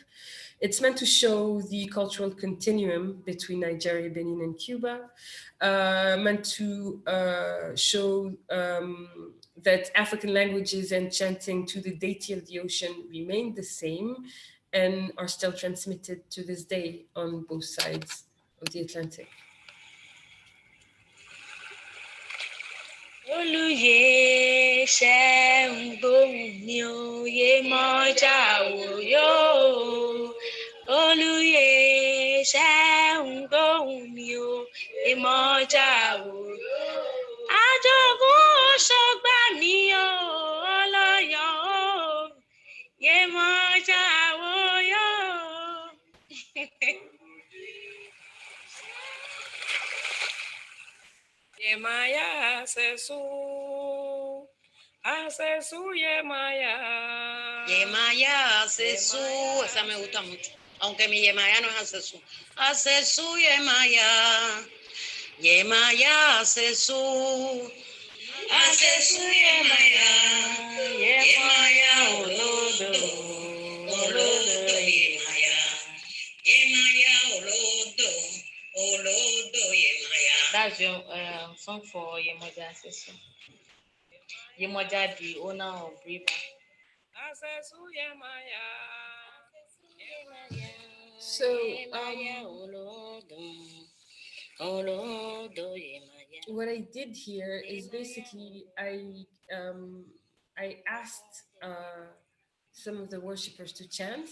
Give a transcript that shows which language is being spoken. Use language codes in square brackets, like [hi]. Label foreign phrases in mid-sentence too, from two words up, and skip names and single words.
[en] It's meant to show the cultural continuum between Nigeria, Benin, and Cuba, meant to show that African languages and chanting to the deity of the ocean remain the same and are still transmitted to this day on both sides of the Atlantic. [yo] Olùyè ṣe ń gbóhùn mi ò Yemoja o yo. Olùyè ṣe ń gbóhùn mi ò Yemoja o yo. Àjogún ṣọgbà mi o ọlọ́yọ̀ o Yemoja o yo. Yemaya asesu Yemaya. Yemaya asesu, [es] esa me gusta mucho, aunque mi Yemaya no es asesu. [yo] Asesu Yemaya, Yemaya asesu Yemaya, Yemaya olodo, olodo Yemaya, Yemaya olodo, olodo Yemaya. [en] That's your song for Yemoja Asesu. Yemoja, the owner of River. So, what I did here is basically I asked some of the worshippers to chant.